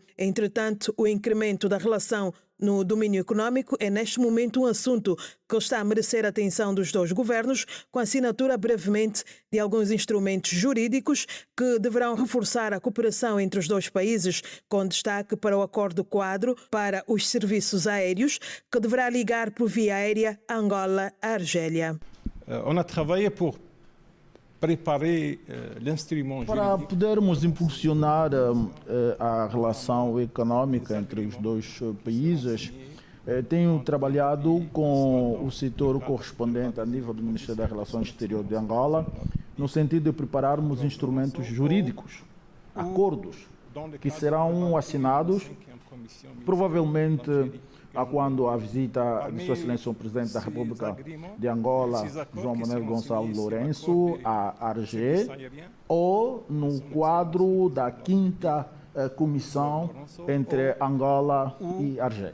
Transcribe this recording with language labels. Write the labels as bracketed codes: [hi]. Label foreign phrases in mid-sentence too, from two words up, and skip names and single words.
[pt] Entretanto, o incremento da relação no domínio econômico é neste momento um assunto que está a merecer a atenção dos dois governos, com a assinatura brevemente de alguns instrumentos jurídicos que deverão reforçar a cooperação entre os dois países, com destaque para o acordo quadro para os serviços aéreos, que deverá ligar por via aérea Angola à Argélia. [fr] On a travaillé pour préparer l'instrument juridique. [pt] Para podermos impulsionar a relação econômica entre os dois países, tenho trabalhado com o setor correspondente a nível do Ministério das Relações Exteriores de Angola, no sentido de prepararmos instrumentos jurídicos, acordos, que serão assinados, provavelmente quando a visita de Sua Excelência o Presidente da República de Angola, João Manuel Gonçalo Lourenço, a Argé, ou no quadro da 5ª comissão entre Angola e Argélia.